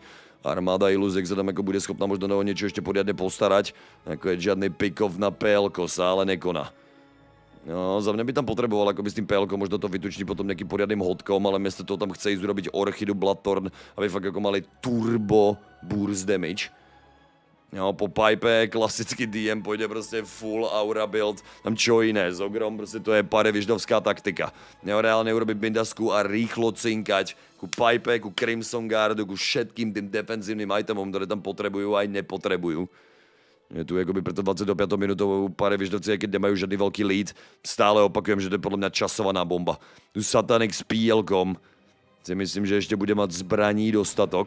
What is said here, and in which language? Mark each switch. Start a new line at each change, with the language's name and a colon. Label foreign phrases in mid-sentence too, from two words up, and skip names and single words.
Slovak: Armáda Iluzek sa tam ako bude schopná možno o niečo ešte poriadne postarať, nakoniec žiadny pick-off na PL-ko sa ale nekoná. No, za mňa by tam potreboval akoby s tým PL-kom možno to vytučniť potom nejakým poriadnym hodkom, ale miesto toho tam chce ísť urobiť Orchidu Bloodthorn, aby fakt ako mali
English: turbo burst damage.
Slovak: Jo, po pipe klasický DM pôjde proste
English: full aura build,
Slovak: tam čo iné, s ogrom proste to je pareviždovská taktika. Jo, reálne urobiť bindasku a rýchlo cinkať ku pipe, ku Crimson Guardu, ku všetkým tým defenzívnym itemom, ktoré tam potrebujú aj nepotrebujú. Je tu akoby preto 25 minútovú pareviždovci, aj keď nemajú žiadny veľký lead, stále opakujem, že to je podľa mňa časovaná bomba. Tu Satanek s PL-kom si myslím, že ešte bude mať zbraní dostatok.